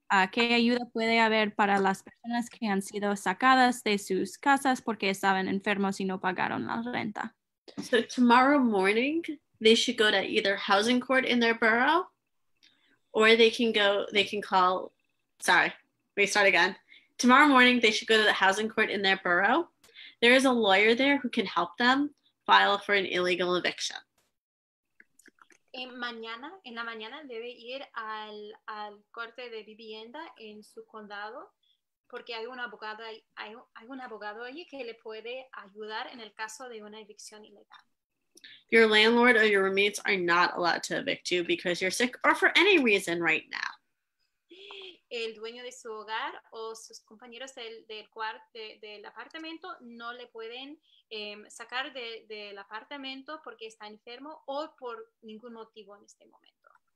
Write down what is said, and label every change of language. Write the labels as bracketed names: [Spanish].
[Spanish] ¿Qué ayuda puede haber para las personas que han sido sacadas de sus casas porque estaban enfermos y no pagaron la renta? [English] So tomorrow morning, they should go to either housing court in their borough, or they can call, sorry, let me start again. Tomorrow morning, they should go to the housing court in their borough. There is a lawyer there who can help them file for an illegal eviction. [Spanish] En la mañana debe ir al corte de vivienda en su condado, porque hay un abogado allí que le puede ayudar en el caso de una evicción ilegal. [English] Your landlord or your roommates are not allowed to evict you because you're sick or for any reason right now. [Spanish] El dueño de su hogar o sus compañeros del apartamento no le pueden sacar del apartamento porque está enfermo o por ningún motivo en este momento.